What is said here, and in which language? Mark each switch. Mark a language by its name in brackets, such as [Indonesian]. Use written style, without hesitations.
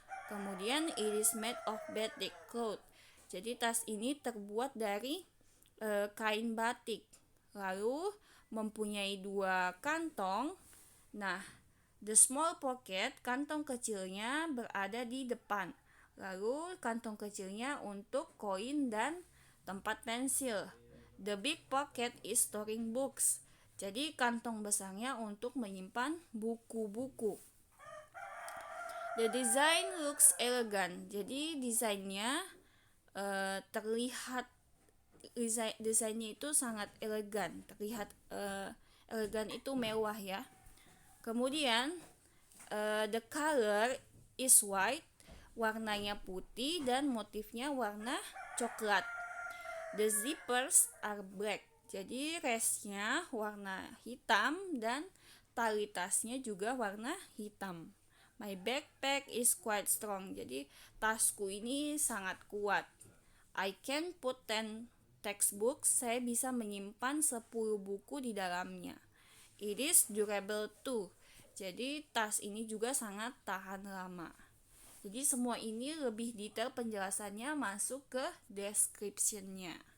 [Indonesian] Kemudian [English] it is made of batik cloth. [Indonesian] Jadi tas ini terbuat dari kain batik. Lalu mempunyai 2 kantong. Nah, [English] the small pocket, [Indonesian] kantong kecilnya berada di depan. Lalu kantong kecilnya untuk koin dan tempat pensil. [English] The big pocket is storing books. [Indonesian] Jadi kantong besarnya untuk menyimpan buku-buku. [English] The design looks elegant. [Indonesian] Jadi desainnya terlihat desainnya itu sangat elegan. Terlihat elegan itu mewah ya. Kemudian [English] the color is white. [Indonesian] Warnanya putih dan motifnya warna coklat. [English] The zippers are black. [Indonesian] Jadi resnya warna hitam dan tali tasnya juga warna hitam. [English] My backpack is quite strong. [Indonesian] Jadi tasku ini sangat kuat. [English] I can put 10 textbooks. [Indonesian] Saya bisa menyimpan 10 buku di dalamnya. [English] It is durable too. [Indonesian] Jadi tas ini juga sangat tahan lama. Jadi semua ini lebih detail penjelasannya masuk ke description-nya.